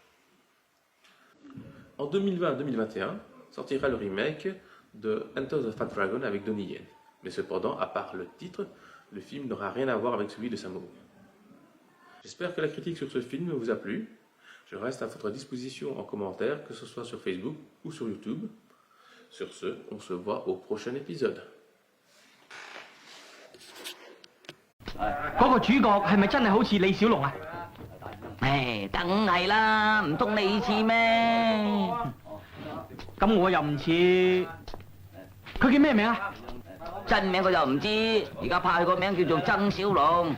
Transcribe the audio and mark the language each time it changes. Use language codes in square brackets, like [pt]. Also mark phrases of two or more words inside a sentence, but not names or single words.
[fr] En 2020-2021, sortira le remake de Enter the Fat Dragon avec Donnie Yen. Mais cependant, à part le titre, le film n'aura rien à voir avec celui de Sammo Hung. J'espère que la critique sur ce film vous a plu. Je reste à votre disposition en commentaire, que ce soit sur Facebook ou sur YouTube. Sur ce, on se voit au prochain épisode. [yue] 嗰個主角係咪真係好似李小龍啊？唉，梗係啦，唔通你似咩？咁我又唔似，佢叫咩名啊？真名佢就唔知，而家派佢個名叫做曾小龍。